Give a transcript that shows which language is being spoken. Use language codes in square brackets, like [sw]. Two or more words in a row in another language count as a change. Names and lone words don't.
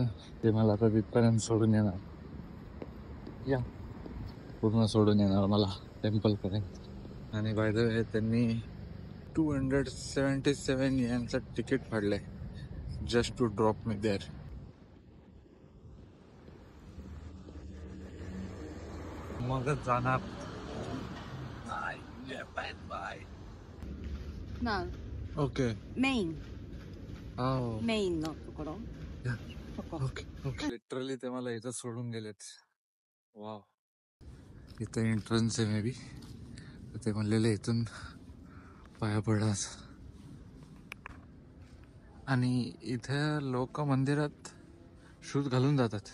[mr] ते मला आता तिथपर्यंत सोडून येणार. या पूर्ण सोडून येणार मला टेम्पल पर्यंत. आणि [en] by the way [mr] त्यांनी 277 यांचं तिकीट फाडलंय [en] just to drop me there. [mr] मगच जाणार. Now, ओके. main あ [ja] メインのところ。ここ。 [en] okay okay. [mr] लिटरली ते मला इथं सोडून गेलेत. वाव. इथं एंट्रन्स आहे [en] maybe. [mr] ते म्हणलेले इथून पाया पडाच. आणि इथं लोक मंदिरात शूज घालून जातात.